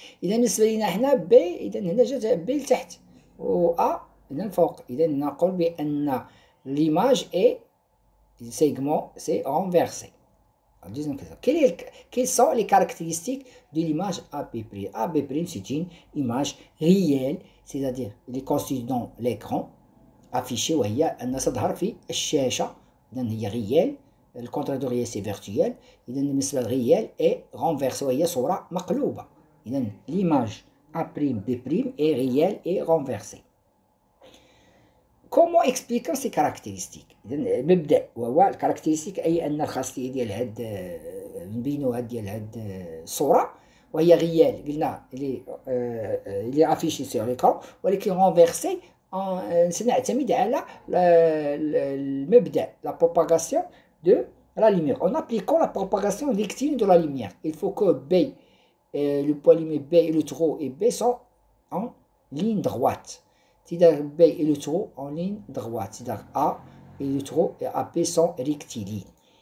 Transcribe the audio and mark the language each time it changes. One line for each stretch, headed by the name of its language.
Arabic: إذا بالنسبة لنا هنا B إذا هنا جات B لتحت و A إذا فوق. إذا نقول بأن
French: l'image est segment c'est renversé. Deuxième question. Quelles sont les caractéristiques de l'image AB'? AB' c'est une image réelle, c'est-à-dire elle est constituée dans l'écran affiché
Arabic: وهي أن تظهر في الشاشة. إذا هي réelle.
French: Le contraire de réel c'est virtuel.
Arabic: إذا بالنسبة للريال
French: est renversé
Arabic: وهي صورة مقلوبة.
French: إذا l'image A'B' est réelle et renversée. Comment expliquer ces caractéristiques؟
Arabic: إذا مبدأ وهو الكاركتيرستيك أي أن الخاصية ديال هاد نبينوها ديال هاد الصورة وهي غيال قلنا اللي افيشي سور ليكرون ولكن رونفيرسي سنعتمد على المبدأ
French: la propagation de la lumière. En appliquant la propagation rectiligne de la lumière, il faut que B, le point lumineux B et le trou et B sont en ligne droite. C'est-à-dire B et le trou en ligne droite. C'est-à-dire A et le trou et AB sont rectilignes.